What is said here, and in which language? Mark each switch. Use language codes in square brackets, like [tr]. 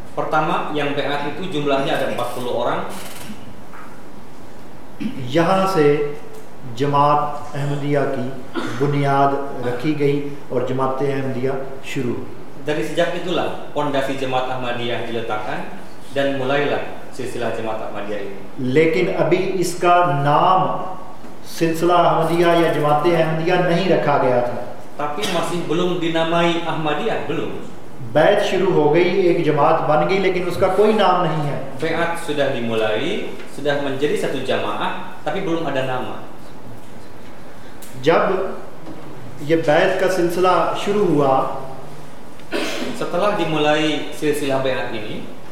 [id] Pertama yang bayat itu jumlahnya ada 40 orang. [ur] یہاں سے جماعت احمدیہ کی بنیاد رکھی گئی اور جماعت احمدیہ شروع. [id] Dari sejak itulah pondasi jemaat Ahmadiyah diletakkan dan mulailah silsilah jemaat Ahmadiyah ini. [ur] لیکن ابھی اس کا نام سلسلہ احمدیہ یا جماعت احمدیہ نہیں رکھا گیا تھا. [id] Tapi masih belum dinamai Ahmadiyah, belum. [ur] بیعت شروع ہو گئی، ایک جماعت بن گئی، لیکن اس کا کوئی نام نہیں ہے. [id] بیعت sudah dimulai, sudah menjadi satu jamaah, tapi belum ada nama. [ur] جب یہ بیعت کا سلسلہ شروع ہوا، [id] setelah dimulai silsilah بیعت ini،